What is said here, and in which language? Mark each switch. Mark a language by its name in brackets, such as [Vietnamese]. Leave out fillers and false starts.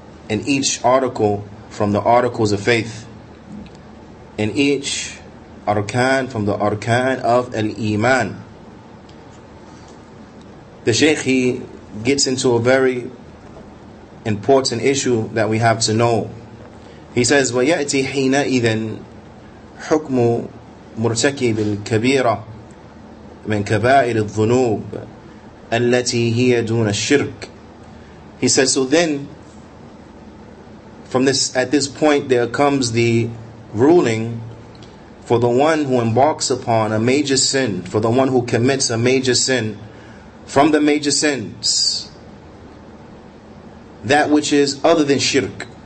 [English] in each article from the articles of faith, in each arkan from the arkan of al-Iman, the Shaykh, he gets into a very important issue that we have to know. He says, [Arabic] وَيَأْتِي حِينَئِذًا حُكْمُ مُرْتَكِبِ الْكَبِيرَةِ مِنْ كَبَائِرِ الذُّنُوبِ الَّتِي هِيَ دُونَ الشِّرْكِ. [English] He says, so then, at this point, there comes the ruling for the one who embarks upon a major sin, for the one who commits a major sin from the major sins, that which is other than shirk.